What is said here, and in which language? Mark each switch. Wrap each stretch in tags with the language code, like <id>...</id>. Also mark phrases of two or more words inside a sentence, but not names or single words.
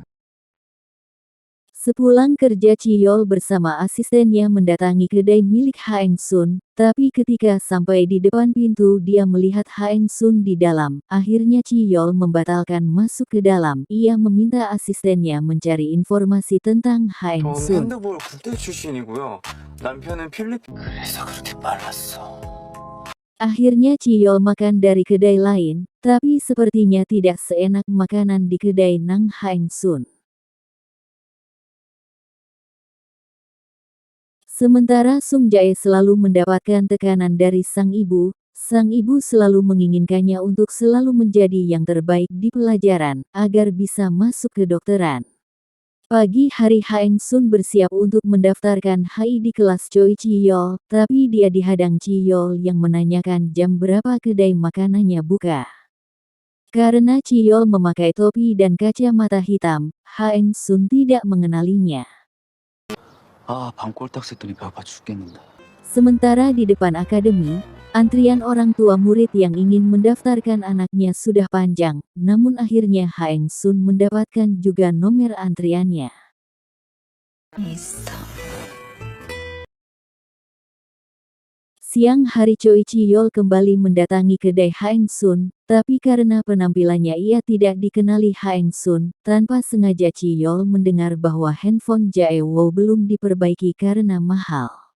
<id>Sepulang kerja Chiyol bersama asistennya mendatangi kedai milik Haeng Sun, tapi ketika sampai di depan pintu dia melihat Haeng Sun di dalam. Akhirnya Chiyol membatalkan masuk ke dalam. Ia meminta asistennya mencari informasi tentang Haeng Sun.</id> <ko>핸드볼 국대 출신이고요. 남편은 필리핀. 그래서 그렇게 빨랐어.</ko> <id>Akhirnya Chiyol makan dari kedai lain, tapi sepertinya tidak seenak makanan di kedai Nang Haeng Sun. Sementara Sung Jae selalu mendapatkan tekanan dari sang ibu selalu menginginkannya untuk selalu menjadi yang terbaik di pelajaran, agar bisa masuk kedokteran. Pagi hari Haeng Sun bersiap untuk mendaftarkan HI di kelas Choi Chiyol, tapi dia dihadang Chiyol yang menanyakan jam berapa kedai makanannya buka. Karena Chiyol memakai topi dan kacamata hitam, Haeng Sun tidak mengenalinya.</id> <ko>방 꼴딱 샜더니 배 아파 죽겠는데.</ko> <id>Sementara di depan akademi, antrian orang tua murid yang ingin mendaftarkan anaknya sudah panjang, namun akhirnya Haeng Sun mendapatkan juga nomor antriannya. Siang hari Choi Chiyol kembali mendatangi kedai Haeng Sun, tapi karena penampilannya ia tidak dikenali Haeng Sun, tanpa sengaja Chiyol mendengar bahwa handphone Jae Wo belum diperbaiki karena mahal.</id>